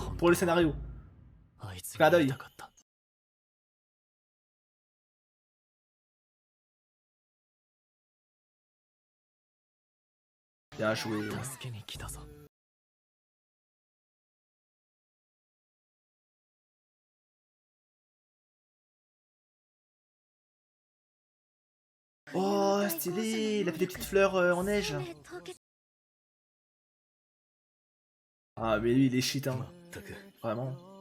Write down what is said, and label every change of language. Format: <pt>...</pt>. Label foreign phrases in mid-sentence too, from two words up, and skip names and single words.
<ja>あいつ</ja> <fr>Clin</fr> <ja>が</ja> <fr>d'œil.</fr> <ja>見たかった。</ja> <fr>Bien joué.</fr> <ja>助けに来たぞ。</ja> <fr>Oh, stylé, il a fait des petites fleurs en neige.</fr> <ja>生命凍結</ja> <fr>Ah, mais lui, il est shit, hein.</fr> <ja>全く</ja> <fr>Vraiment.</fr>